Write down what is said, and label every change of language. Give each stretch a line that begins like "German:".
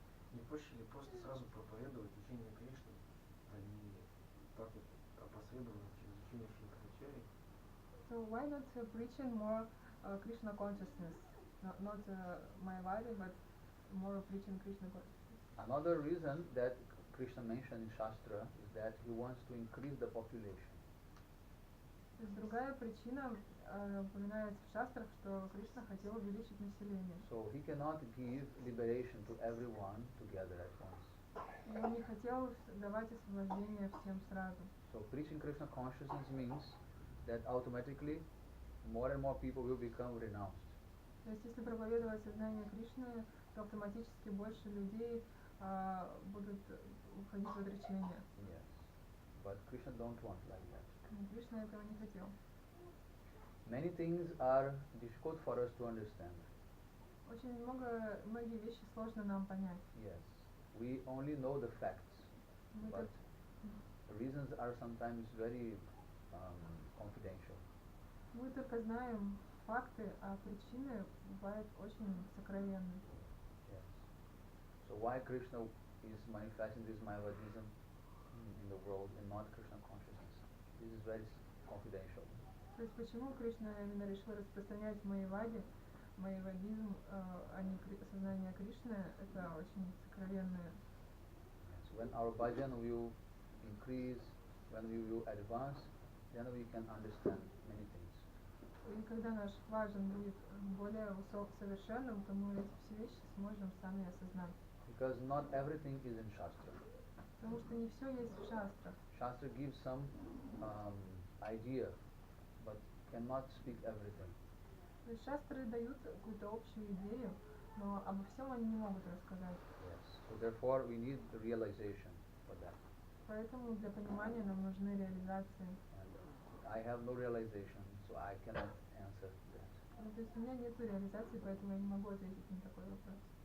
Russian: Не проще ли просто сразу проповедовать учение Кришны, а не так вот опосредованно через учение Шри-Кришны?
English: So why not preaching more Krishna consciousness, not Mayavadi, but more preaching Krishna consciousness? Another reason that Krishna mentioned in Shastra is that he wants to increase the population.
Russian: То есть другая причина упоминается в шастрах, что Кришна хотел увеличить население.
English: So he cannot give liberation to everyone together at once.
Russian: И он не хотел давать освобождение всем сразу.
English: So preaching Krishna consciousness means that automatically more and more people will become renounced.
Russian: То есть если проповедовать сознание Кришны, то автоматически больше людей будут уходить в отречение.
English: Yes, but Krishna don't want like that.
Russian: Но Кришна этого не хотел.
English: Many things are difficult for us to understand.
Russian: Очень многие вещи сложно нам понять.
English: Yes, we only know the facts,
Russian: Мы
English: but the reasons are sometimes very confidential.
Russian: Мы только знаем факты, а причины бывают очень сокровенны.
English: Yes. So why Krishna is manifesting this Mayavadism in the world and not Krishna consciousness? This is very confidential.
Russian: То есть почему Кришна именно решил распространять майявадизм, а не сознание Кришны, это очень сокровенное.
English: So when our bhajan will increase, when we will advance, then we can understand many things.
Russian: И когда наш баджан будет более совершенным, то мы эти все вещи сможем сами осознать.
English: Because not everything is in Shastra.
Russian: Потому что не все есть в шастрах.
English: Shastra gives some idea, but cannot speak everything.
Russian: То есть шастры дают какую-то общую идею, но обо всем они не могут рассказать.
English: Yes. So therefore we need the realization for that.
Russian: Поэтому для понимания нам нужны реализации.
English: And I have no realization, so I cannot answer that.
Russian: То есть у меня нет реализации, поэтому я не могу ответить на такой вопрос.